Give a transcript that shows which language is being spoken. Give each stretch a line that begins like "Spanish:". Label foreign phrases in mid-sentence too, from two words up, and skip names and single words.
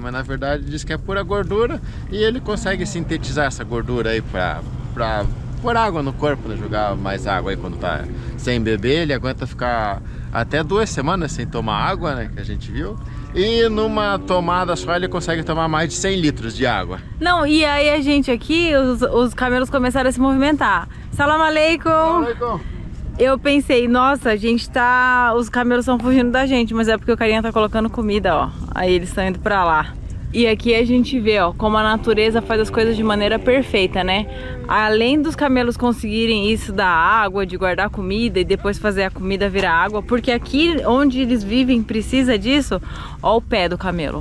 Portuguese: Mas na verdade diz que é pura gordura e ele consegue sintetizar essa gordura aí pra pôr água no corpo, né? Jogar mais água aí quando tá sem beber. Ele aguenta ficar até 2 semanas sem tomar água, né, que a gente viu. E numa tomada só ele consegue tomar mais de 100 litros de água. Não, e aí a gente aqui, os camelos começaram a se movimentar.
Arabic: سلام عليكم! سلام عليكم!
Portuguese: Eu pensei, nossa, a gente tá... Os camelos estão fugindo da gente, mas é porque o carinha tá colocando comida, ó. Aí eles estão indo pra lá. E aqui a gente vê, ó, como a natureza faz as coisas de maneira perfeita, né? Além dos camelos conseguirem isso da água, de guardar comida e depois fazer a comida virar água, porque aqui onde eles vivem precisa disso, ó o pé do camelo.